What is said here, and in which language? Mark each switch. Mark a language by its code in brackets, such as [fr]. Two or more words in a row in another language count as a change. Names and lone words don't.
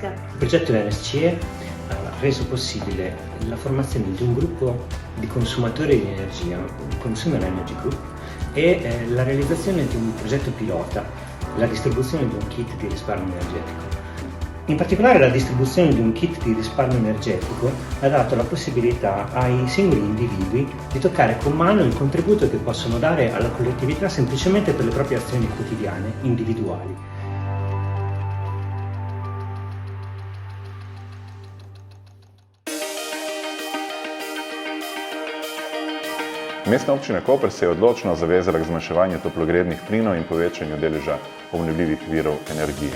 [it] Il progetto ENES CE ha reso possibile la formazione di un gruppo di consumatori di energia, un [en] Consumer Energy Group, [it] e la realizzazione di un progetto pilota, la distribuzione di un kit di risparmio energetico. In particolare la distribuzione di un kit di risparmio energetico ha dato la possibilità ai singoli individui di toccare con mano il contributo che possono dare alla collettività semplicemente per le proprie azioni quotidiane, individuali. [sl] Mestna občina Koper se je odločno zavezala k zmanjševanju toplogrednih plinov in povečanju deleža obnovljivih virov energije.